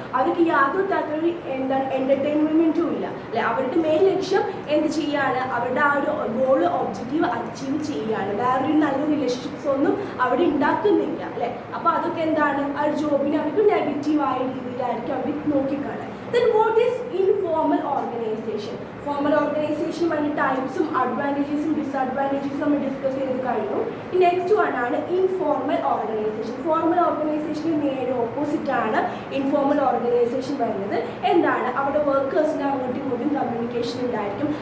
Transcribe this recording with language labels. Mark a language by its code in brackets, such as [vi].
[ml] അവർക്ക് യാതൊരു തരത്തിലൊരു എന്താണ് എൻ്റർടൈൻമെൻറ്റും ഇല്ല അല്ലെ. അവരുടെ മെയിൻ ലക്ഷ്യം എന്ത് ചെയ്യാണ്, അവരുടെ ആ ഒരു ഗോൾ ഒബ്ജക്റ്റീവ് അച്ചീവ് ചെയ്യുകയാണ്. വേറൊരു നല്ല റിലേഷൻഷിപ്സ് ഒന്നും അവിടെ ഉണ്ടാക്കുന്നില്ല അല്ലെ. അപ്പോൾ അതൊക്കെ എന്താണ്, ആ ഒരു ജോബിനെ അവർക്ക് നെഗറ്റീവായ രീതിയിലായിരിക്കും അവർ നോക്കിക്കാണുക. [en] Then what is informal organization? [ml] Formal organization അതിൻ്റെ ടൈപ്സും അഡ്വാൻറ്റേജസും ഡിസ്അഡ്വാൻറ്റേജസും നമ്മൾ ഡിസ്കസ് ചെയ്ത് കഴിഞ്ഞു. നെക്സ്റ്റ് വൺ ആണ് ഇൻഫോർമൽ ഓർഗനൈസേഷൻ. ഫോർമൽ ഓർഗനൈസേഷന് നേരെ ഓപ്പോസിറ്റ് ആണ് ഇൻഫോർമൽ ഓർഗനൈസേഷൻ വരുന്നത്. എന്താണ്, അവിടെ വർക്കേഴ്സിന് അങ്ങോട്ടും ഇങ്ങോട്ടും കമ്മ്യൂണിക്കേഷൻ ഉണ്ടായിരിക്കും.